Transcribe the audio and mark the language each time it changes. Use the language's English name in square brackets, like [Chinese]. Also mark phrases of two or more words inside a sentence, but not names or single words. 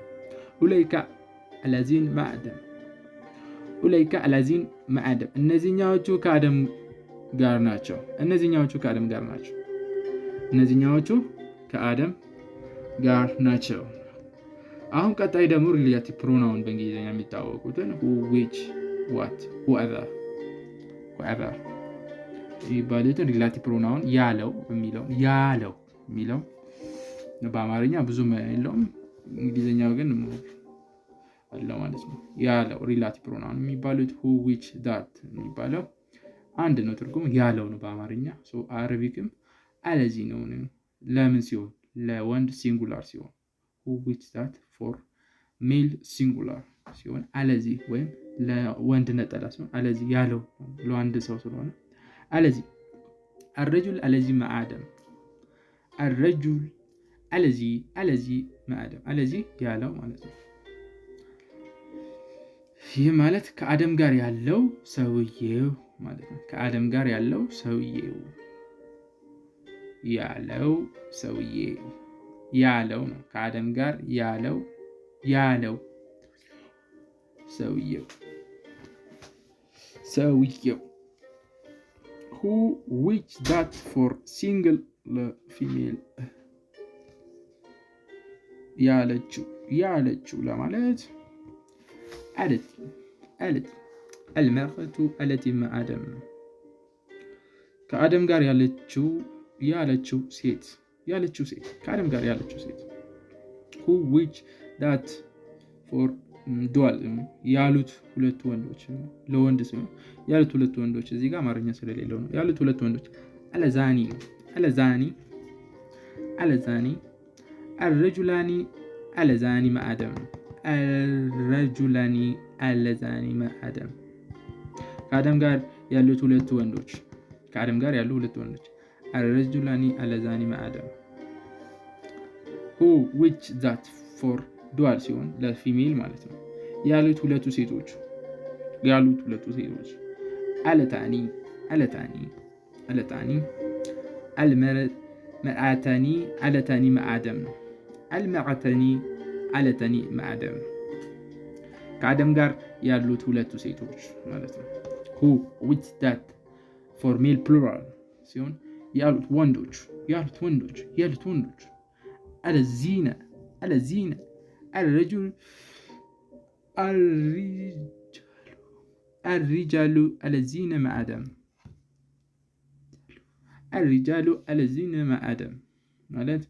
[Amharic] እነዚህኛዎቹ ከአደም ጋር ናቸው። አሁን ቀጣይ ደግሞ [English] relative pronoun [Amharic] በእንግሊዝኛ የሚታወቁትን [English] who, which, what, whoever [Amharic] ይባሉትን [English] relative pronoun [Amharic] ያለው የሚለው በአማርኛ ብዙም የለውም። እንግሊዝኛው ግን አለው ማለት ነው። ያለው [English] relative pronoun [Amharic] የሚባሉት [English] who, which, that [Amharic] የሚባለው አንድ ነው። ትርጉም ያለው ነው በአማርኛ። አረቢክም አለዚህ ነው። ለምን ሲሆን ለወንድ ሲንጉላር ሲሆን [English] who, which, that for male [Amharic] ሲንጉላር ሲሆን አለዚህ ወይም ለወንድ ነጠላ ሲሆን አለዚህ ያለው ለወንድ ሰው ስለሆነ አለዚህ [Arabic] الرجل الذي مع آدم الرجل الذي مع آدم الذي [Amharic] ያለው ማለት ነው። ይህ ማለት ከአደም ጋር ያለው ሰውዬው ማለት ነው። ከአደም ጋር ያለው ሰውዬው ያለው ነው። ከአደም ጋር ያለው ሰውዬው [English] who, which, that for single female [Amharic] ያለችው ለማለት [Arabic] المرأة التي مع آدم [Amharic] ከአደም ጋር ያለችው ሴት ከአደም ጋር ያለችው ሴት [English] who, which, that for dual [Amharic] ያሉት ሁለት ወንዶች ለወንድ ሲሆን ያሉት ሁለት ወንዶች እዚህ ጋር አማርኛ ስለሌለው ነው። ያሉት ሁለት ወንዶች አለዛኒ [Arabic] الرجلان اللذان مع آدم [Amharic] ከአደም ጋር ያሉት ሁለት ወንዶች [Arabic] الرجلان اللذان مع آدم [English] who, which, that for dual [Amharic] ሲሆን ለፊሜል ማለት ነው። ያሉት ሁለቱ ሴቶች [Arabic] اللتان المرأتان اللتان مع آدم [Amharic] ነው። [Arabic] المرأتان اللتان مع آدم [Amharic] ከአደም ጋር ያሉት ሁለቱ ሴቶች ማለት ነው። [English] who, which, that for male plural [Amharic] ሲሆን ያሉት ወንዶች [Arabic] الذين الرجال الذين مع آدم [Amharic] ማለት